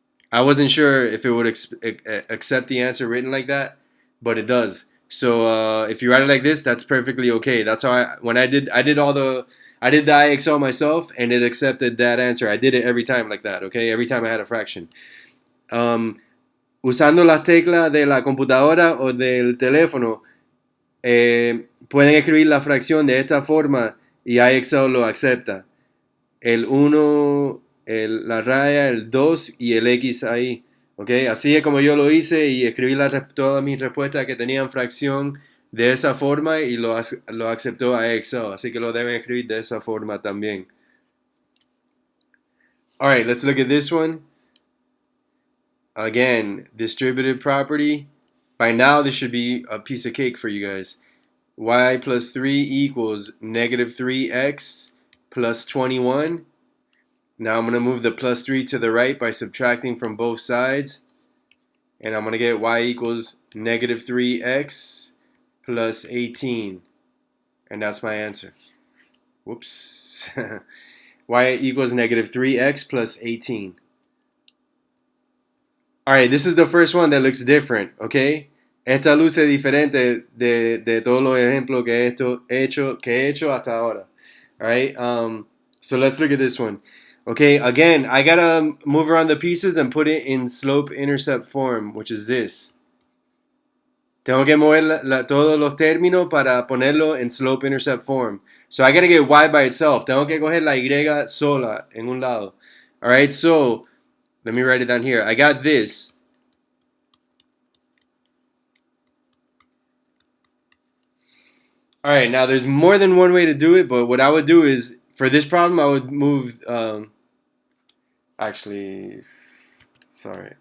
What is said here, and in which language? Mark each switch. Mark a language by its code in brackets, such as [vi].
[en] I wasn't sure if it would accept the answer written like that, but it does. So if you write it like this, that's perfectly okay. That's how I did the IXL myself, and it accepted that answer. I did it every time like that, okay? Every time I had a fraction. [es] Usando las teclas de la computadora o del teléfono, pueden escribir la fracción de esta forma y IXL lo acepta. El 1, la raya, el 2 y el X ahí. ¿Okay? Así es como yo lo hice y escribí todas mis respuestas que tenían fracción de esa forma y lo aceptó IXL. Así que lo deben escribir de esa forma también. [en] Alright, let's look at this one. Again, distributive property. By now, this should be a piece of cake for you guys. Y plus 3 equals negative 3x plus 21. Now I'm going to move the plus 3 to the right by subtracting from both sides. And I'm going to get y equals negative 3x plus 18. And that's my answer. Whoops. Y equals negative 3x plus 18. Alright, this is the first one that looks different, okay? [es] Esta luce diferente de todos los ejemplos que he hecho hasta ahora. [en] Alright, so let's look at this one. Okay, again, I gotta move around the pieces and put it in slope-intercept form, which is this. [es] Tengo que mover todos los términos para ponerlo en slope-intercept form. [en] So I gotta get y by itself. [es] Tengo que coger la y sola en un lado. [en] Alright, so let me write it down here. I got this. Alright, now there's more than one way to do it, but what I would do is, for this problem, I would move, actually, sorry.